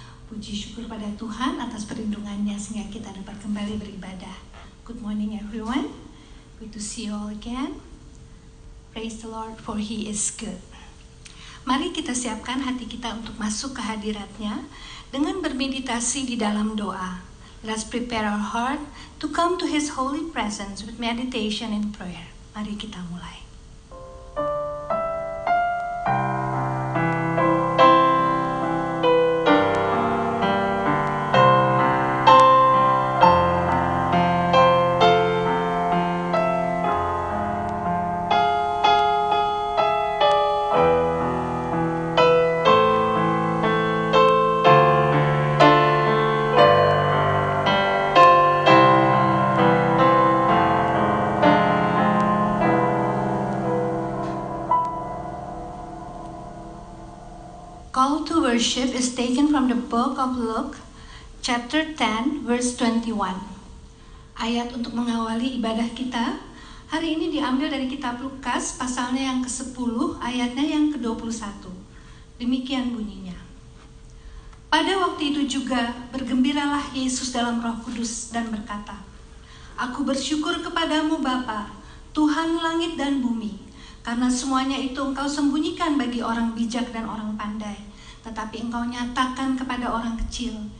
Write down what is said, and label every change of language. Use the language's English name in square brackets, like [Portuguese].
[Indonesian] Puji syukur pada Tuhan atas perlindungannya sehingga kita dapat kembali beribadah. [English] Good morning everyone. Good to see you all again. Praise the Lord for He is good. [Indonesian] Mari kita siapkan hati kita untuk masuk ke hadirat-Nya dengan bermeditasi di dalam doa. [English] Let's prepare our heart to come to His holy presence with meditation and prayer. [Indonesian] Mari kita mulai. [English] Call to worship is taken from the book of Luke, chapter 10, verse 21. [Indonesian] Ayat untuk mengawali ibadah kita hari ini diambil dari kitab Lukas, pasalnya yang ke-10, ayatnya yang ke-21. Demikian bunyinya. Pada waktu itu juga bergembiralah Yesus dalam Roh Kudus dan berkata, Aku bersyukur kepadamu Bapa, Tuhan langit dan bumi, karena semuanya itu Engkau sembunyikan bagi orang bijak dan orang pandai, tetapi Engkau nyatakan kepada orang kecil.